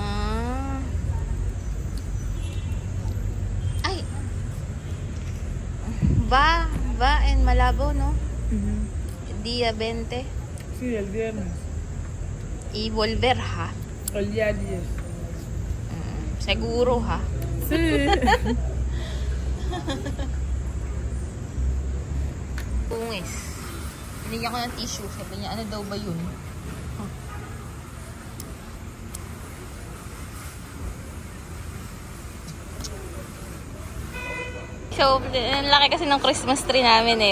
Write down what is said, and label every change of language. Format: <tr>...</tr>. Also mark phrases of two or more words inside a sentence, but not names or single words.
<es>Ah. Ay. Va en Malabo, ¿no? Día 20 Sí, el viernes. y volver ha. El día 10. Seguro ha. Sí. Pungis.</es> <tl>Binigyan ko ng tissue. Sabi niya, ano daw ba yun? So, ang laki kasi ng Christmas tree namin eh.</tl>